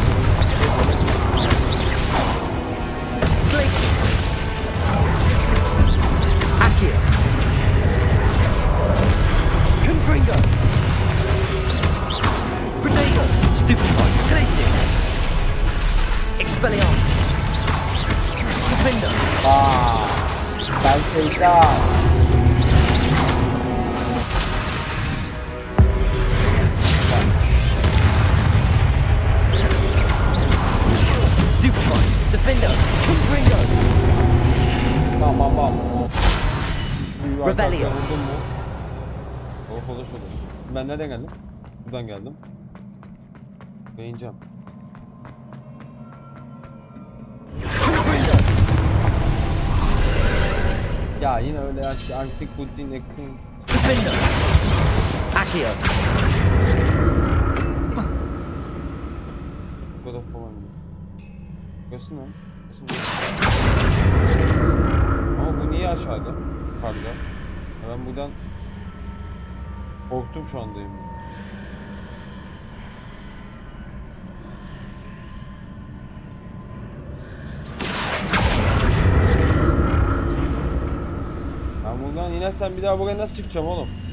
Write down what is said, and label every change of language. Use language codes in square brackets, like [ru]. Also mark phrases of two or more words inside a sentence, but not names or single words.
[tr] Places. Accio. Confringo. Protego. Stupefy. Places. Expelliarmus. Defender. Ben şeytan. Stupefy. Defender. Confringo. Bam. Revelio. Vurdun mu? Oh olur. Ben nereden geldim? Buradan geldim. Beğeneceğim. Confringo. Ya yine öyle antik Putin ekran. Defender. Accio. God of War. Görsün lan. Ama bu niye aşağıda? Yukarıda. Ya ben buradan korktum şu andayım. Ben buradan inersem bir daha buraya nasıl çıkacağım oğlum?